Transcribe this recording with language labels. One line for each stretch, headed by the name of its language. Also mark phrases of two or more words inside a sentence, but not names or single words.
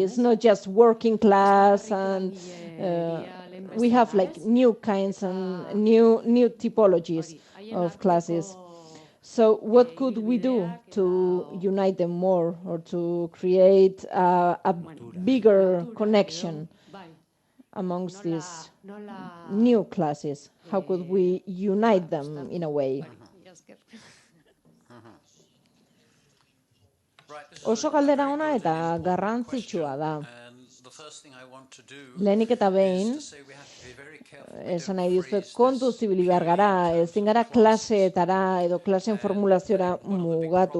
English: It's not just working class, and we have like new kinds and new typologies of classes. So what could we do to unite them more, or to create a bigger connection amongst these new classes? How could we unite them in a way?
Basque: Oso galdera ona eta garrantzitsua da. Lehenik eta behin, esan nahi dizuet, kontu zibili behar gara, ezin gara klaseetara edo klaseen formulaziora mugatu.